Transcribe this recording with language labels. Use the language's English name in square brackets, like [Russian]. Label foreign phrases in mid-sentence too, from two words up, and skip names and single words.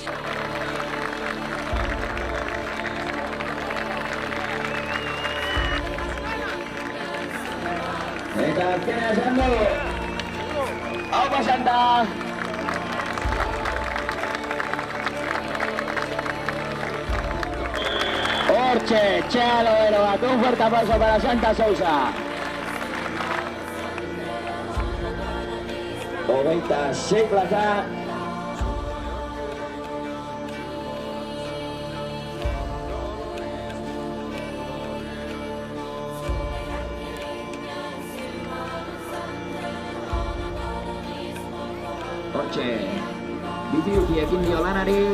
[Basque] Eta azkena esan dugu. Hau pasanta. Hortxe, txalo ero bat, [Spanish] un fuerte aplauso para Xanta Sousa. [Basque] 26 plaza. Hortxe, biziuki ekin dio lanari.